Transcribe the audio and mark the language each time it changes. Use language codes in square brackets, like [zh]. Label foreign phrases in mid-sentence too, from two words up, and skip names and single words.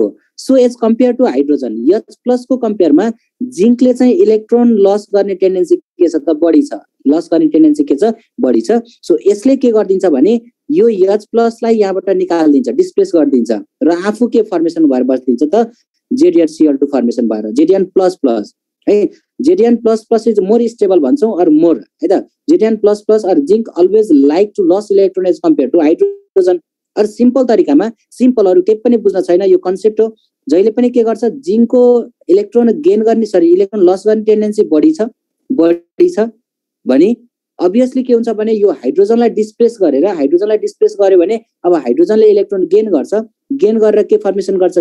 [en] so as compare to hydrogen, [ne] H+ को कम्पेयरमा जिंकले चाहिँ [en] electron loss [ne] गर्ने टेन्डेन्सी के छ त? बढी छ। लस गर्ने टेन्डेन्सी के छ? बढी छ। सो यसले के गरिदिन्छ भने यो H+ लाई यहाँबाट निकालिदिन्छ, डिस्प्लेस गरिदिन्छ र आफू के फर्मेसन भएर बस्दिन्छ त? ZnCl2 फर्मेसन भएर, Zn++ है। Zn++ [en] is more stable [ne] भन्छौँ अर मोर है त। [en] Zn++ or zinc always like to lose electron as compare to hydrogen. [ne] अर सिम्पल तरिकामा, सिम्पल अरु केही पनि बुझ्न छैन, यो कन्सेप्ट हो। जहिले पनि के गर्छ? जिंकको [en] electron gain [ne] गर्ने [en] electron loss [ne] गर्ने टेन्डेन्सी बढी छ भने अभियसली के हुन्छ भने यो हाइड्रोजनलाई डिस्प्लेस गर्यो भने अब हाइड्रोजनले [en] electron gain [ne] गर्छ, गेन गरेर के फर्मेसन गर्छ?